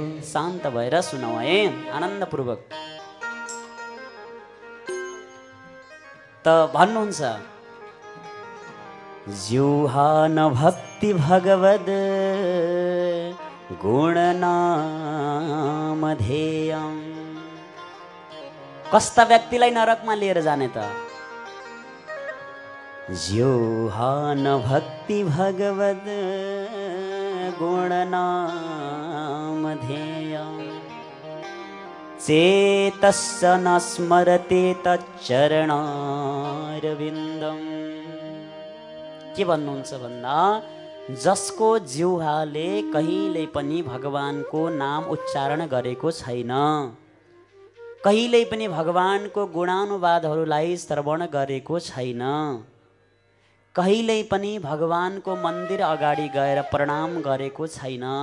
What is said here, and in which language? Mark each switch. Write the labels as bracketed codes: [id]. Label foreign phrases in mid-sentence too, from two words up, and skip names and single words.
[ne] शान्त भएर सुनौ है आनन्दपूर्वक। त भन्नुहुन्छ, [sa] जुहा न भक्ति भगवद गुणनामधेयम्। [ne] कस्ता व्यक्तिलाई नरकमा लिएर जाने त? [sa] ज्योहान भक्ति भगवद गुणनामधेयम्। चेतस्य न स्मरते तच्चरणारविन्दम्। [ne] के भन्नुहुन्छ भन्दा जसको जिह्वाले कहिल्यै पनि भगवानको नाम उच्चारण गरेको छैन, कहिल्यै पनि भगवानको गुणानुवादहरूलाई श्रवण गरेको छैन, कहिल्यै पनि भगवानको मन्दिर अगाडि गएर प्रणाम गरेको छैन,